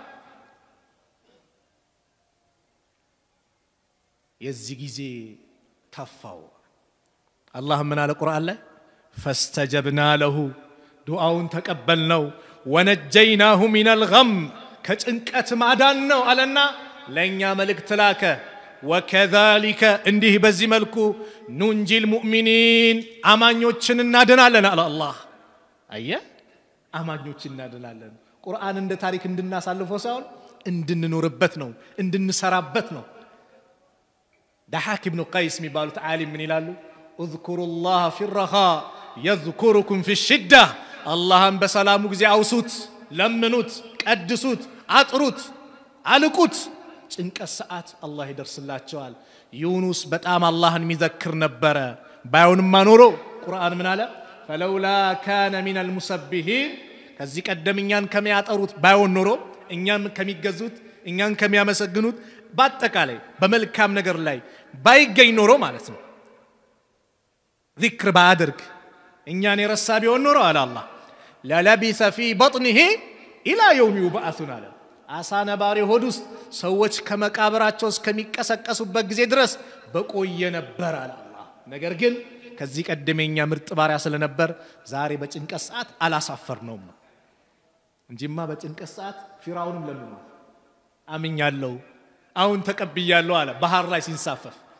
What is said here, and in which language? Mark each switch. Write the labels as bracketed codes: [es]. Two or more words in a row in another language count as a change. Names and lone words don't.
[am] የዚህ ጊዜ ተፋው አላህ ምን አለ ቁርአን ላይ [ar] فاستجبنا له [am] ዱዓውን ተቀበልነው [ar] ونجيناه من الغم [am] ከጭንቀት ማዳንነው አለና ለኛ መልእክት ላከ وكذلك እንዲህ በዚህ መልኩ [ar] ننجي المؤمنين [am] አማኞችን እናድናለን አለ አላህ አየ አማኞችን እናድናለን ቁርአን እንደ ታሪክ እንድናሳልፈው ሳይሆን እንድንኖርበት ነው እንድንሰራበት ነው [ar] ضحاك ابن قيس [am] የሚባሉት ዓሊም ምን ይላሉ [ar] اذكروا الله في الرخاء يذكركم في الشده اللهم بسلامو [am] ጊዜ አውሱት ለምኑት ቀድሱት አጥሩት አልቁት ጭንቀት ሰዓት አላህ ይደርስላቸዋል ዩኑስ በጣም አላህን የሚዘክር ነበር ባይሆንማ ኖሮ ቁርአን ምን አለ [ar] فلولا كان من المسبحين [am] ከዚህ ቀደምኛን ከሚያጠሩት ባይሆን ኖሮ እኛም ከሚገዙት እኛን ከሚያመሰግኑት ባጠቃላይ በመልካም ነገር ላይ ባይገኝ ኖሮ ማለት ነው ذكر ባድርግ እኛን የረሳ ቢሆን ኖሮ አለ አላህ [ar] للبث في بطنه الى يوم يبعثون [am] አለ አሳ ነባሪ ሆድ ውስጥ ሰዎች ከመቃብራቸው እስከሚቀሰቀሱበት ጊዜ ድረስ በቆየ ነበር አለ አላህ ነገር ግን ከዚህ ቀደመኛ ምርጥ ባሪያ ስለነበር ዛሬ በጭንቀት ሰዓት አላሳፈርነውም ነው እንጂማ በጭንቀት ሰዓት ፊራውንም ለምኑ አምኛለሁ አሁን ተቀብያለሁ አለ ባህር ላይ ሲንሳፈፍ